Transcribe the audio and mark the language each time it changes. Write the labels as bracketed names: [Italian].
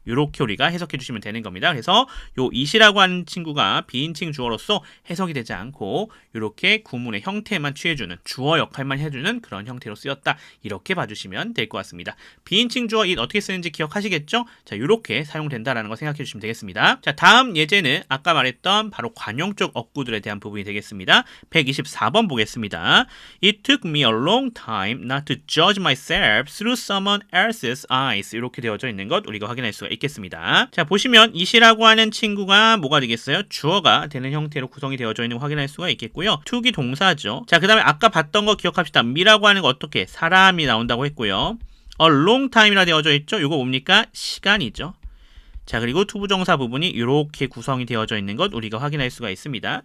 [Korean] 이렇게 우리가 해석해 주시면 되는 겁니다. 그래서 요 it이라고 하는 친구가 비인칭 주어로서 해석이 되지 않고 이렇게 구문의 형태만 취해주는 주어 역할만 해주는 그런 형태로 쓰였다. 이렇게 봐주시면 될 것 같습니다. 비인칭 주어 it 어떻게 쓰는지 기억하시겠죠? 자, 이렇게 사용된다라는 거 생각해 주시면 되겠습니다. 자, 다음 예제는 아까 말했던 바로 관용적 어구들에 대한 부분이 되겠습니다. 124번 보겠습니다. [English] It took me a long time not to judge myself through someone else's eyes. [Korean] 이렇게 되어져 있는 것 우리가 확인할 수가 있겠습니다. 자, 보시면 it이라고 하는 친구가 뭐가 되겠어요? 주어가 되는 형태로 구성이 되어져 있는 거 확인할 수가 있겠고요. took이 동사죠. 자, 그 다음에 아까 봤던 거 기억합시다. me라고 하는 거 어떻게? 사람이 나온다고 했고요. [English] a long time [Korean] 이라 되어져 있죠. 이거 뭡니까? 시간이죠. 자, 그리고 투부정사 부분이 이렇게 구성이 되어져 있는 것 우리가 확인할 수가 있습니다.